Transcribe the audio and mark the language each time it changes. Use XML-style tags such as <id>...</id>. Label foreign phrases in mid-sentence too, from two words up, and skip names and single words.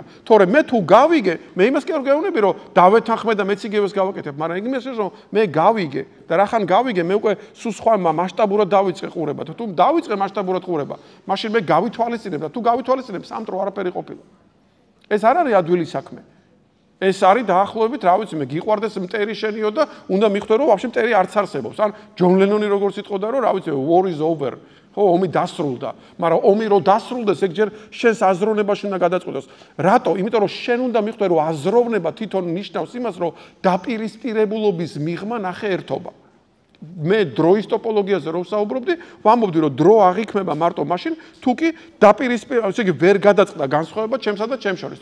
<ka>თორე მე თუ გავიგე, მე იმას კი არ გეუბნები რომ დავეთანხმე და მეც იგივეს გავაკეთებ, მაგრამ იმას რომ მე გავიგე და რახან გავიგე, მე უკვე სულ სხვა მასშტაბურად დავიწყე ყურება. თუ დავიწყე მასშტაბურად ყურება, მაშინ მე გავითვალისწინებ და თუ გავითვალისწინებ, სამტრო არაფერი ყოფილა. ეს არ არის ადვილი საქმე. ეს არის დაახლოებით, რა ვიცი, მე გიყვარდეს მტერი შენიო და უნდა მიხვდე რომ ვაფშე მტერი არც არსებობს. ან ჯონ ლენონი როგორც იტყოდა რომ რა ვიცი,</ka> <en>war is over.</en> <ka>ხო, ომი დასრულდა. მაგრამ ომი რო დასრულდეს, ეგ ჯერ შენს აზროვნებაში უნდა გადაწყვეტოს. რატო? იმიტომ რომ შენ უნდა მიხვდე რომ აზროვნება თვითონ ნიშნავს იმას, რომ დაპირისპირებულობის მიღმა ნახე ერთობა. მე დროის ტოპოლოგიაზე რო ვსაუბრობდი, ვამბობდი რომ დრო აღიქმება მარტო მაშინ, თუ კი დაპირისპირება, ესე იგი ვერ გადაწყდა განსხვავება ჩემსა და ჩემს შორის.</ka>